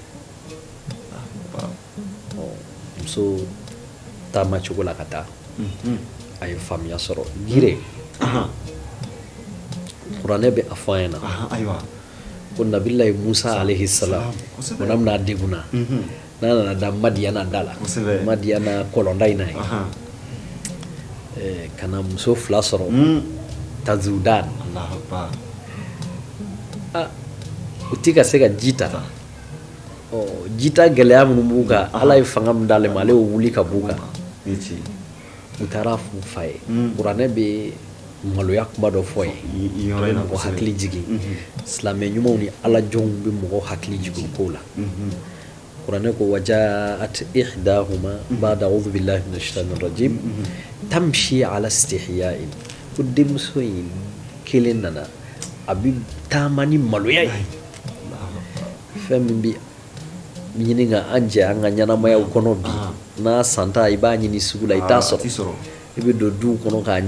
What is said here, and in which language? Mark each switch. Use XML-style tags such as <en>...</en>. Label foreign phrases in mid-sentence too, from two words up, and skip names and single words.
<bm>muso taama cogo la ka taa a ye faamuya sɔrɔ gire kuranɛ bɛ a fɔ an ɲɛna ko nabilayi musa</bm> <ar>عليه السلام</ar> <bm>mana bɛna degunna n'a nana da madiyana da la madiyana kɔlɔnda in na ye ka na muso fila sɔrɔ tazudan u ti ka se ka ji ta jita gɛlɛya minnu b'u kan ala ye fanga min d'ale ma ale y'o wuli ka b'u kan u taara f'u fa ye kuranɛ bɛ maloya kuma dɔ fɔ ye mɔgɔ hakili jigin silamɛ ɲumanw ni alajɔnw bɛ mɔgɔ hakili jigin o ko la kuranɛ ko</bm> <ar>وجاءت إحداهما بعد أعوذ بالله من الشيطان الرجيم تمشي على استحياء</ar> <bm>ko denmuso in kelen nana a bɛ taama ni maloya ye fɛn min bɛ ɲini ka an jɛ an ka ɲɛnamayaw kɔnɔ bi n'a santa i b'a ɲini sugu la i t'a sɔrɔ i bɛ don duw kɔnɔ k'a</bm>